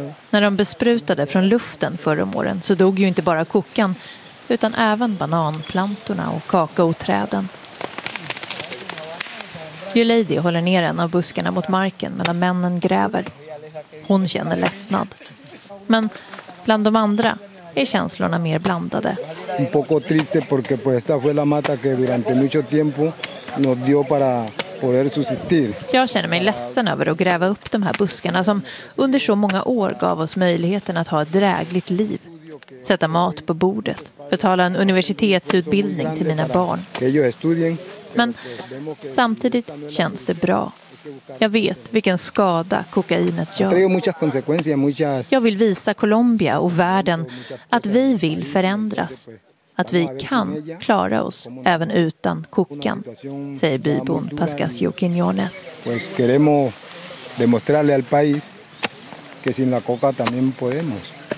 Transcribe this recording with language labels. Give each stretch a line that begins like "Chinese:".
Swedish: När de besprutade från luften förra åren så dog ju inte bara kokan, utan även bananplantorna och kakaoträden. Yuleidi håller ner en av buskarna mot marken medan männen gräver. Hon känner lättnad. Men bland de andra är känslorna mer blandade.
Spanish: Un poco triste porque pues esta fue la mata que durante mucho tiempo nos dio para poder subsistir.
Swedish: Jag känner mig ledsen över att gräva upp de här buskarna som under så många år gav oss möjligheten att ha ett drägligt liv. Sätta mat på bordet, betala en universitetsutbildning till mina barn. Men samtidigt känns det bra. Jag vet vilken skada kokainet gör. Jag vill visa Colombia och världen att vi vill förändras. Att vi kan klara oss även utan kokan, säger bybon Pascasio Quiñones. Vi vill
Spanish: demonstra al país que sin la coca también podemos.